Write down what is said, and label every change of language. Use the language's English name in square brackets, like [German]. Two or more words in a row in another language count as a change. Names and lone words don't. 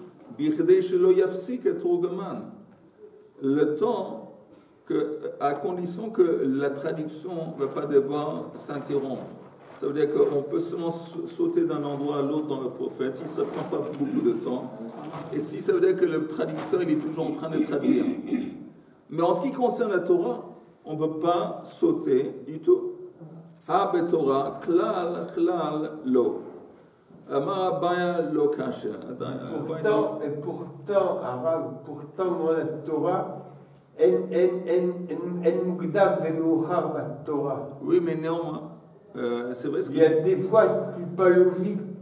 [French] Le temps, à condition que la traduction ne va pas devoir s'interrompre. Ça veut dire qu'on peut seulement sauter d'un endroit à l'autre dans le prophète si ça ne prend pas beaucoup de temps. Et si ça veut dire que le traducteur il est toujours en train de traduire. Mais en ce qui concerne la Torah, on ne peut pas sauter du tout. [Hebrew] הא בתורה, כלל, כלל, לא. [French] Pourtant, dans la Torah, oui, mais néanmoins, c'est vrai il y a des fois, c'est pas logique.